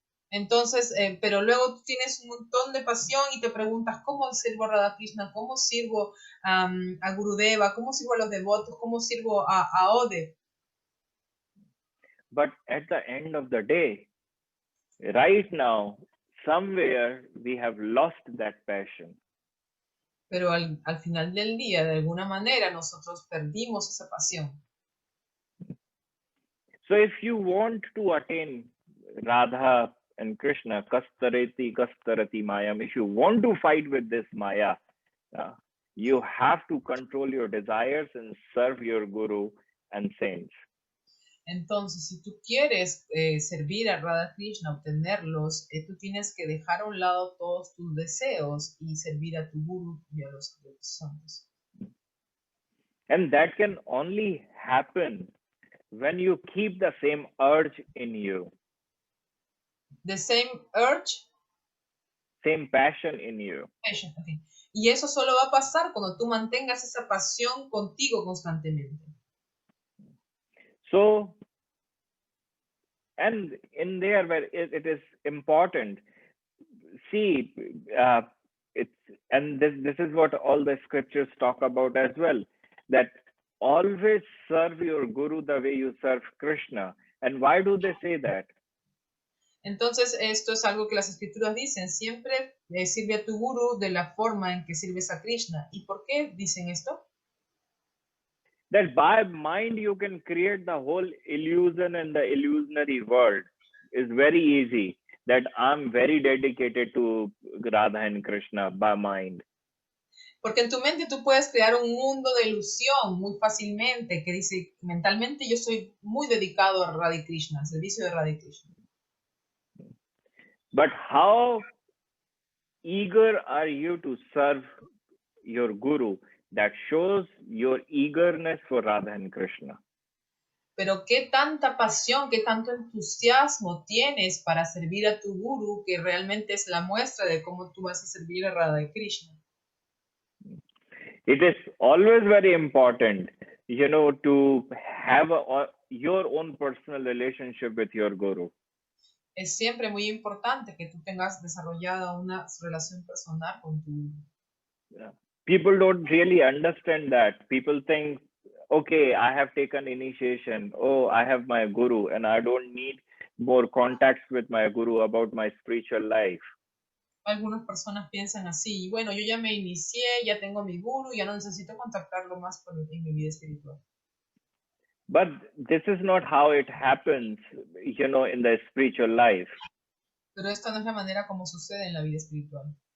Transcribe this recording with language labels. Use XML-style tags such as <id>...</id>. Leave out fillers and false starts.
<es>Entonces, pero luego tú tienes un montón de pasión y te preguntas, ¿cómo sirvo a Radha Krishna? ¿Cómo sirvo a Gurudeva? ¿Cómo sirvo a los devotos? ¿Cómo sirvo a Odev?</es> <en>But at the end of the day, right now, somewhere we have lost that passion.</en> <es>Pero al final del día, de alguna manera, nosotros perdimos esa pasión.</es> <en>So if you want to attain Radha and Krishna, kastarati mayam, if you want to fight with this maya, you have to control your desires and serve your guru and saints.</en> <es>Entonces, si tú quieres servir a Radha Krishna, obtenerlos, tú tienes que dejar a un lado todos tus deseos y servir a tu guru y a los santos.</es> <en>And that can only happen when you keep the same urge in you. The same urge? Same passion in you. Passion, okay.</en> <es>Y eso solo va a pasar cuando tú mantengas esa pasión contigo constantemente.</es> <en>So, and in there where it is important, see, this is what all the scriptures talk about as well, that always serve your guru the way you serve Krishna. And why do they say that?</en> <es>Entonces, esto es algo que las escrituras dicen, siempre sirve a tu guru de la forma en que sirves a Krishna. ¿Y por qué dicen esto?</es> <en>That by mind you can create the whole illusion and the illusionary world. Is very easy. That I'm very dedicated to Radha and Krishna by mind.</en> <es>Porque en tu mente tú puedes crear un mundo de ilusión muy fácilmente, que dice, mentalmente yo soy muy dedicado a Radha y Krishna, al servicio de Radha y Krishna.</es> <en>But how eager are you to serve your guru? That shows your eagerness for Radha and Krishna.</en> <es>Pero qué tanta pasión, qué tanto entusiasmo tienes para servir a tu guru, que realmente es la muestra de cómo tú vas a servir a Radha y Krishna.</es> <en>It is always very important, to have your own personal relationship with your guru.</en> <es>Es siempre muy importante que tú tengas desarrollada una relación personal con tu guru.</es> <en>Yeah. People don't really understand that. People think, okay, I have taken initiation. Oh, I have my guru, and I don't need more contacts with my guru about my spiritual life.</en> <es>Algunas personas piensan así, bueno, yo ya me inicié, ya tengo mi guru, ya no necesito contactarlo más en mi vida espiritual.</es> <en>But this is not how it happens, in the spiritual life.</en> <es>Pero esta no es la manera como sucede en la vida espiritual.</es>